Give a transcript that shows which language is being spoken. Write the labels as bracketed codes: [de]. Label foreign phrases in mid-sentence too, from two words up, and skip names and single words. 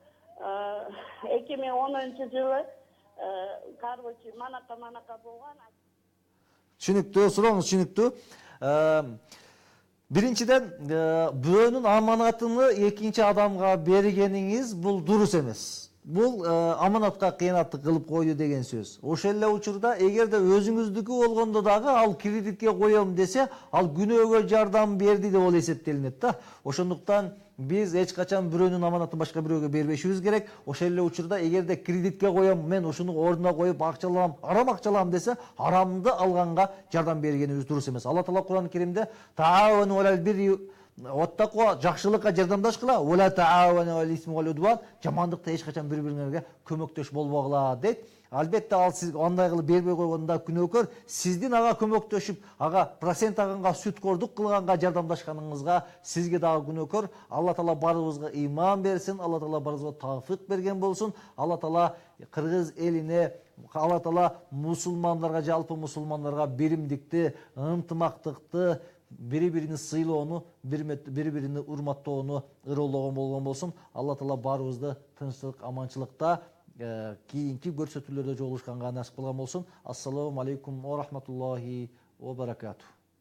[uz] 2010-yili короче, manaqa bo'lgan. Tushunibdi, so'rovingiz tushunibdi. Birinchidan, birovning omonatini ikkinchi odamga berganingiz bu durust emas. Bu omonatga qiynatlik qilib qo'ydi degan so'z. [ky] O'sha эле учурда эгерде өзүңүздүкү болгондо дагы ал кредитке коем десе, ал күнөөгө жардам берди деп ол эсептелинет да. Ошондуктан биз эч качан бирөөнүн аманатын башка бирөөгө бербешибиз керек. Ошол эле учурда эгерде кредитке коем, мен ушуну ордуна коюп акчалам, арам акчалам десе, арамды алганга жардам бергенибиз дурус эмес. Алла Таала Кур'ан-ы Керимде [ar] تعاونوا على البر والتقوى, [ky] жакшылыкка жардамдашкыла, [ar] ولا تعاونوا على الإثم والعدوان, [ky] жамандыкта эч качан бири-бириңерге көмөктөш болбогула дейт. Албетте ал сиз андай кылып бербей койгондо күнөөкөр, сиздин ага көмөктөшүп, ага процент алганга, сүткордук кылганга жардамдашканыңызга сизге дагы күнөөкөр. Алла Таала барыбызга ыйман берсин, Алла Таала барыбызга тавфик берген болсун. Алла Таала Кыргыз элине, Алла Таала мусулмандарга, жалпы мусулмандарга биримдикти, ынтымактыкты, бири-бирини сыйлоону, бири-бирини урматтоону ырыологон болгон болсун. Алла Таала барыбызды тынчтык, аманчылыкта кийинки көрсөтүүлөрдө жолугушканга насип кылган болсун. [ar] السلام عليكم ورحمة الله وبركاته.